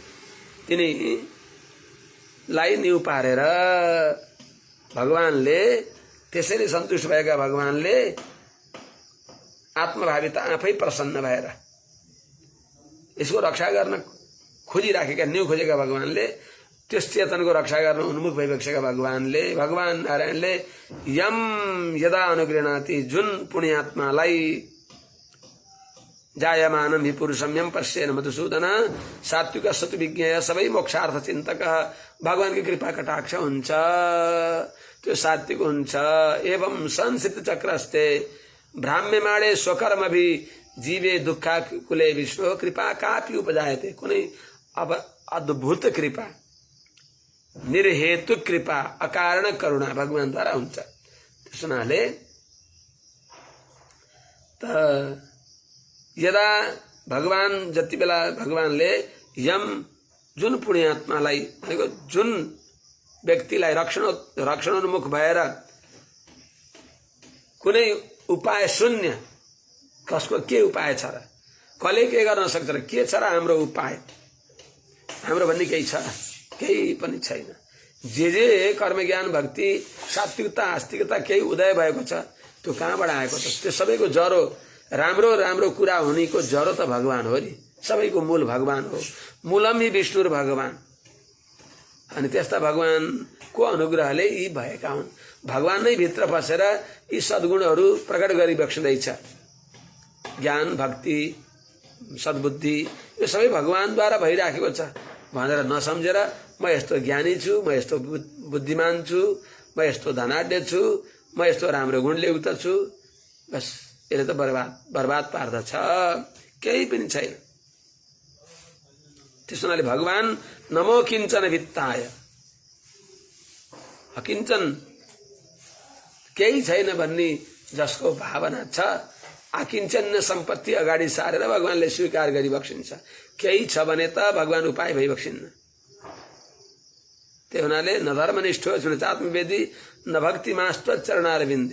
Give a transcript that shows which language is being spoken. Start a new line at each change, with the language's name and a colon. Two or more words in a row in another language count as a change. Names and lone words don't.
Nepali: तिनीलाई न्यु पारेर भगवानले, त्यसैले सन्तुष्ट भएका भगवानले आत्मभाविता आफै प्रसन्न भएर यसको रक्षा गर्न खोजिराखेका, न्यु खोजेका भगवानले, त्यस चेतनको रक्षा गर्न उन्मुख भइबसेका भगवानले, भगवान नारायणले
Sanskrit: यम यदा अनुगृह्णाति,
Nepali: जुन पुण्यात्मालाई
Sanskrit: जायमानं हि पुरुषं यम पश्येन मधुसूदन, सात्विक सत्व विज्ञेय सबै मोक्षार्थ चिन्तक,
Nepali: भगवानको कृपा कटाक्ष हुन्छ, त्यो सात्विक हुन्छ।
Sanskrit: एवं संसित चक्रस्ते भ्राम्यमाणे स्वकर्म भी जीवे दुखा कुले विष्णु कृपा कापि उपजायते,
Nepali: कुनै अब अद्भुत कृपा, निर्हेतु कृपा, अकारण करुणा भगवानद्वारा हुन्छ। त्यस हुनाले त यदा भगवान, जति बेला भगवानले यम, जुन पुण्यात्मालाई भनेको जुन व्यक्तिलाई रक्षणोन्मुख भएर कुनै उपाय शून्य, कसको के उपाय छ र, कसले के गर्न सक्छ र, के छ र हाम्रो उपाय, हाम्रो भन्ने केही छ, केही पनि छैन। जे कर्म ज्ञान भक्ति सात्विकता आस्तिकता केही उदय भएको छ त्यो कहाँबाट आएको छ? त्यो सबैको जरो, राम्रो राम्रो कुरा हुनेको जरो त भगवान हो नि, सबैको मूल भगवान हो।
Sanskrit: मूलम ही विष्णु भगवान।
Nepali: अनि त्यस्ता भगवानको अनुग्रहले यी भएका हुन्। भगवान नै भित्र बसेर यी सद्गुणहरू प्रकट गरी बक्सिँदैछ। ज्ञान भक्ति सद्बुद्धि यो सबै भगवानद्वारा भइराखेको छ भनेर नसम्झेर म यस्तो ज्ञानी छु, म यस्तो बुद्धिमान छु, म यस्तो धनाढ्य छु, म यस्तो राम्रो गुणले युक्त छु, बस यसले त बर्बाद पार्दछ, केही पनि छैन। त्यसो हुनाले भगवान
Sanskrit: नमो किञ्चन वित्ताय,
Nepali: अकिञ्चन केही छैन भन्ने जसको भावना छ, अकिञ्चन सम्पत्ति अगाडि सारेर भगवानले स्वीकार गरी बक्सिन्छ। केही छ भने त भगवान उपाय भई बक्सिन्न। त्यही हुनाले
Sanskrit: न धर्मनिष्ठो स्मृतात्मवेदी न भक्तिमास्त्व चरणारविन्दे।